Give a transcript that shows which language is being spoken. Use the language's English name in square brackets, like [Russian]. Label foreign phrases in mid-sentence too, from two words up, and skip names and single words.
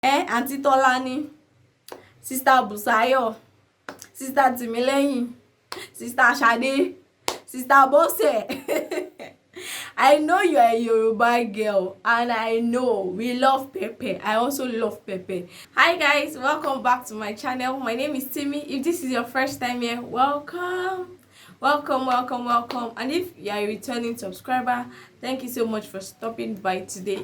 [English] Aunty Tolani, Sister Busayo, Sister Timileyin, Sister Shade, Sister Bose. I know you are a Yoruba girl and I know we love pepper. I also love pepper. Hi guys, welcome back to my channel. My name is Timmy. If this is your first time here, welcome. Welcome. And if you are a returning subscriber, thank you so much for stopping by today.